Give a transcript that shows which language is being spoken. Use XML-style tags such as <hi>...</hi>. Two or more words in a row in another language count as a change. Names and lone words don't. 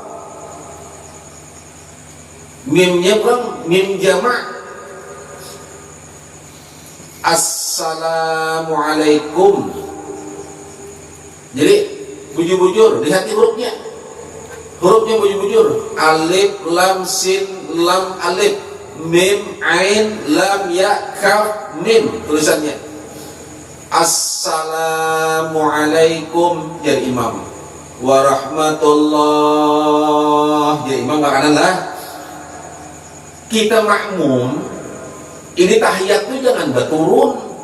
<bjn>Mimnya kurang, mim jamak. Assalamualaikum. Jadi bujur-bujur, lihat hurufnya. Hurufnya bujur-bujur. Alif, lam, sin, lam, alif, mim, ain, lam, ya, kaf, mim. Tulisannya Assalamualaikum, jadi imam. Warahmatullah, jadi imam makanan lah. Kita makmum, ini tahiyat itu jangan berturun.</bjn>